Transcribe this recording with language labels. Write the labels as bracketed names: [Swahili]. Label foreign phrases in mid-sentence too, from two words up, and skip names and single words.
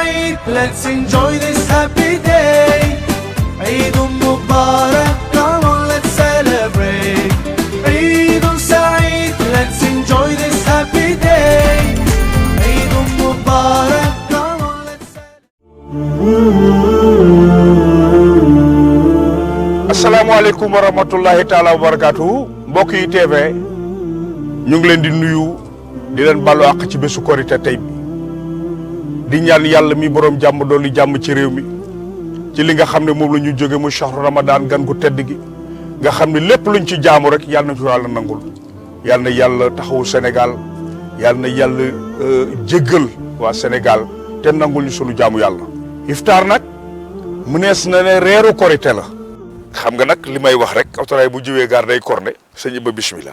[English] Eid, let's enjoy this happy day. [Arabic] عيد مبارك, [English] come on, let's celebrate. [Arabic] عيد سعيد, [English] let's enjoy this happy day. [Arabic] عيد مبارك, [English] come on, let's celebrate. [Arabic] السلام عليكم ورحمة الله تعالى وبركاته. [Wolof] Mbokk yi TV ñu ngi leen di nuyu di leen balu ak ci bésu korité tay bi di ñaan yalla mi borom jamm doon jamm ci réew mi ci li nga xamne mom lañu joggé mu [Arabic] شهر رمضان [Wolof] gan gu tedd gi nga xamne lepp luñ ci jaamu rek yalla na ci yalla nangul yalla na yalla taxawu Sénégal yalla na yalla jéggal wa Sénégal té nangul ñu sunu jaamu yalla iftar nak mënees na né réeru korité la xam nga nak limay wax rek autoray bu jiwé gar day corné sëñ ba bismillah